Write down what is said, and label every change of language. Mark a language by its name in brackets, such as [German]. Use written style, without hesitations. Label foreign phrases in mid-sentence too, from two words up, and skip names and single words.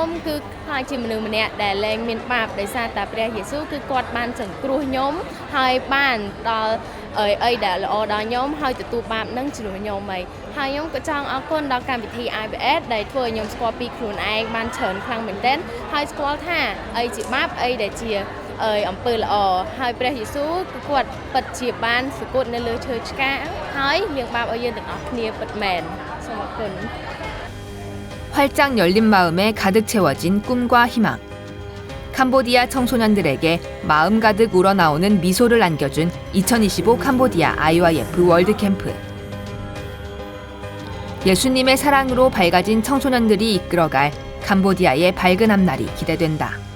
[Khmer] គឺខ្លាចជាមនុស្សម្នាក់ដែលលែងមានបាបដោយសារតែព្រះយេស៊ូវគឺគាត់បានសង្គ្រោះខ្ញុំហើយបានដល់អីដែលល្អដល់ខ្ញុំហើយទទួលបាបនឹងជំនួសខ្ញុំហើយខ្ញុំក៏ចង់អរគុណដល់កម្មវិធី IVF ដែលធ្វើឲ្យខ្ញុំស្គាល់ពីខ្លួនឯងបានច្រើនខ្លាំងមែនទែនហើយស្គាល់ថាអីជាបាបអីដែលជាអំពើល្អហើយព្រះយេស៊ូវគឺគាត់ពិតជាបានសគត់នៅលើឈើឆ្កាងហើយលាងបាបឲ្យយើងទាំងអស់គ្នាពិតមែនសូមអរគុណ [Korean] 활짝 열린 마음에 가득 채워진 꿈과 희망. 캄보디아 청소년들에게 마음 가득 우러나오는 미소를 안겨준 2025 캄보디아 IYF 월드캠프. 예수님의 사랑으로 밝아진 청소년들이 이끌어갈 캄보디아의 밝은 앞날이 기대된다.